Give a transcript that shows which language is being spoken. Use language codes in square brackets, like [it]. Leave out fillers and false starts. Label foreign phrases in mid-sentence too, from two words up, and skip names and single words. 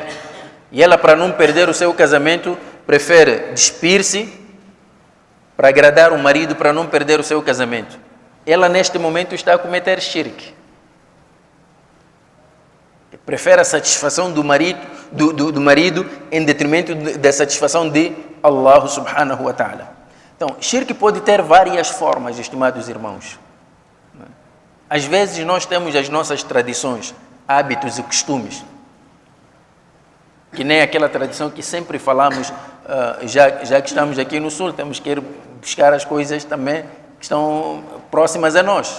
[pt] E ela, para não perder o seu casamento, prefere despir-se para agradar o marido, para não perder o seu casamento. Ela neste momento está a cometer shirk. Prefere a satisfação do marido em detrimento da satisfação de Allah [ar] سبحانه وتعالى. [pt] Então, shirk pode ter várias formas, estimados irmãos. Às vezes nós temos as nossas tradições, hábitos e costumes, que nem aquela tradição que sempre falamos, já que estamos aqui no Sul, temos que ir buscar as coisas também que estão próximas a nós.